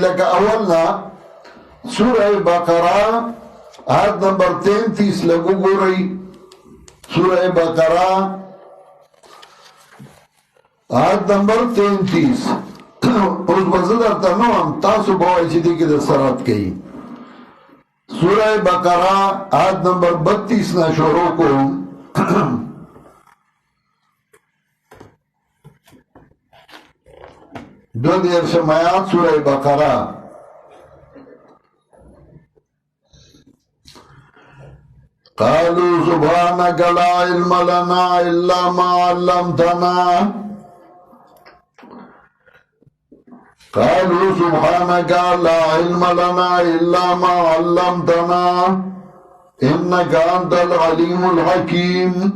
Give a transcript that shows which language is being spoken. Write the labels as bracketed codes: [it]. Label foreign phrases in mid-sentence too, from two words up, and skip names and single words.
[ps] لکه اول نه سوره بقره آیت نمبر 33 لګو ګورئ. سوره بقره آیت نمبر 33. اوس به زه درته نه وایم، تاسو به وایئ چې دې کې د څه رد کوي. سورہ بقرہ آیت نمبر 32 نہ شروع کو دو دیر شمایات سورہ بقرہ. [ar] قالوا سبحانك لا علم لنا الا ما علمتنا. قالوا سبحانك لا علم لنا إلا ما علمتنا إنك أنت العليم الحكيم.